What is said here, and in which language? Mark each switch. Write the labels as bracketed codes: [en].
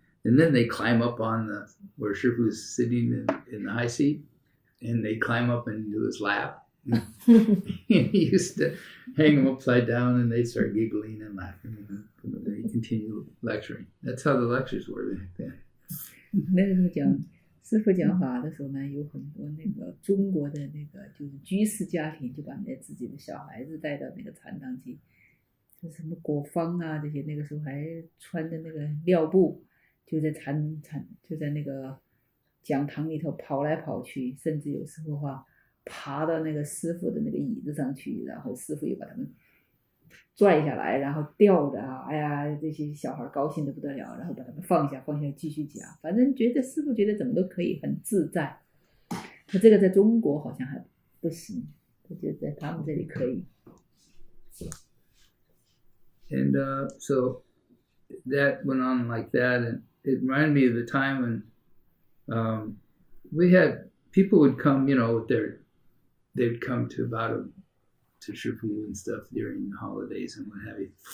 [en] And then they climb up on where Shifu was sitting in the high seat, and they climb up into his lap. And he used to hang them upside down, and they'd start giggling and laughing, and they continue lecturing. That's how the lectures were back then. [zh] 那个时候讲师父讲法的时候呢，有很多那个中国的那个就是居士家庭就把那自己的小孩子带到那个禅堂去，就什么果方啊这些，那个时候还穿着那个料布，就在就在那个讲堂里头跑来跑去，甚至有时候爬到那个师父的那个椅子上去，然后师父又把他们拽下来，然后吊着哎呀，这些小孩高兴得不得了，然后把他们放下继续讲，反正师父觉得怎么都可以，很自在。他这个在中国好像还不行，他觉得在他们这里可以。 [en] And so that went on like that, and it reminded me of the time when we had people would come, they'd come to Shifu and stuff during the holidays and what have you.